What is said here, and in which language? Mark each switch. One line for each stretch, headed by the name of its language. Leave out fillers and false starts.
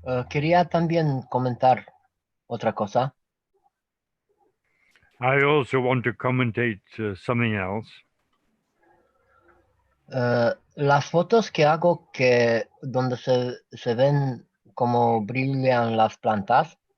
Spanish: Quería también comentar otra cosa.
English: I also want to commentate something else.
Spanish: Las fotos que hago donde se ven como brillan las plantas,